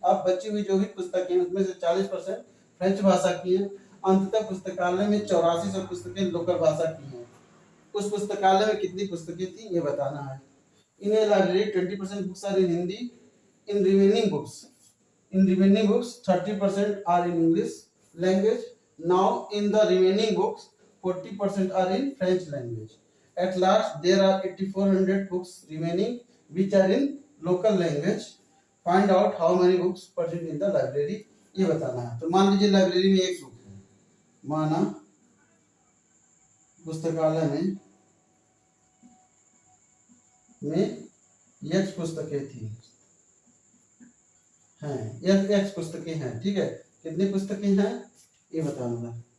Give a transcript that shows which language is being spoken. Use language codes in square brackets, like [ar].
[hi] अब बची हुई जो भी पुस्तकें हैं उसमें से 40% फ्रेंच भाषा की हैं। अंततः पुस्तकालय में 8400 पुस्तकें लोकल भाषा की हैं। उस पुस्तकालय में कितनी पुस्तकें थी ये बताना है। [en] In a library 20% books are in Hindi, in remaining books 30% are in English language. Now in the remaining books 40% are in French language. At last there are 8400 books remaining which are in local language. Find out how many books present in the library. [hi] ये बताना है। तो मान लीजिए library में 1 book है, माना पुस्तकालय में x पुस्तकें थी हैं, x पुस्तकें हैं। ठीक है, कितनी पुस्तकें हैं ये बताऊंगा।